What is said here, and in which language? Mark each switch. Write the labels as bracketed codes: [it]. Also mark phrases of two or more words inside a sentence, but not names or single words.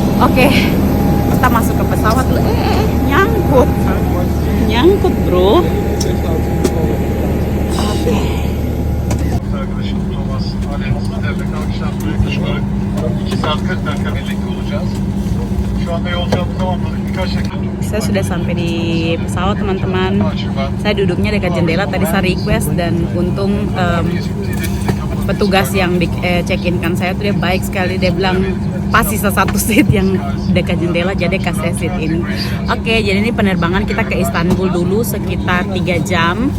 [id] Oke, kita masuk ke pesawat dulu. Nyangkut. Nyangkut, bro. Oke. [tr] Arkadaşım Thomas Alens'la devlet akşam yaklaşık olarak 2 saat 40 dakika birlikte olacağız. Şu anda yolculuğumuzu tamamladık. Birkaç dakika. [id] Saya sudah sampai di pesawat, teman-teman. Saya duduknya dekat jendela, tadi saya request dan untung petugas yang check-in kan saya tuh dia baik sekali, dia bilang pas sisa satu seat yang dekat jendela jadi kasih seat ini. Oke, jadi ini penerbangan kita ke Istanbul dulu sekitar 3 jam.